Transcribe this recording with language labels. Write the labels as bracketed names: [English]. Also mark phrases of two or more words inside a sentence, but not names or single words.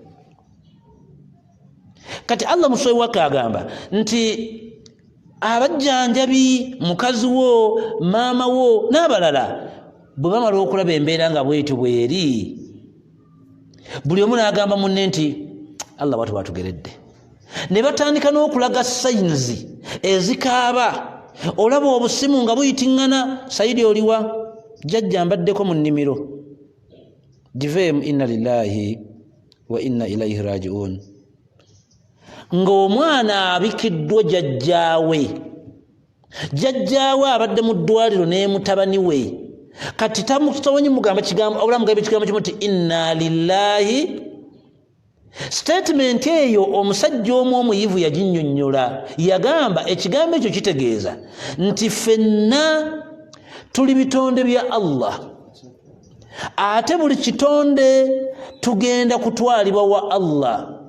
[Ganda] Kati Allah musoi wake agamba nti abajjanjabi, mukazi wo, maama wo n'abalala bwe bamala okulaba embeera nga bwetyo bweri, buli omu n'agamba munne nti Allah watu batugeredde, ne batandika n'okulaga sayinzi ezikaaba. Olaba obusimu nga buyitiŋŋana, Saidi oliwa, jjajja mbaddeko mu nnimiro, giveemu [Arabic] إنا لله وإنا إليه راجعون. [Ganda] Ng'omwana abikiddwa jjajjaawe abadde mu ddwaliro ne mutabani we, kati tamusoboye mugamba kigambo obula mugambe ekigambo kimu nti [Arabic] إنا لله. [Ganda] Statement eyo omusajja omu omuyivu yaginnyonnyola, yagamba ekigambo ekyo kitegeeza nti ffenna tuli bitonde bya Allah, ate buli kitonde tugenda kutwalibwa wa Allah.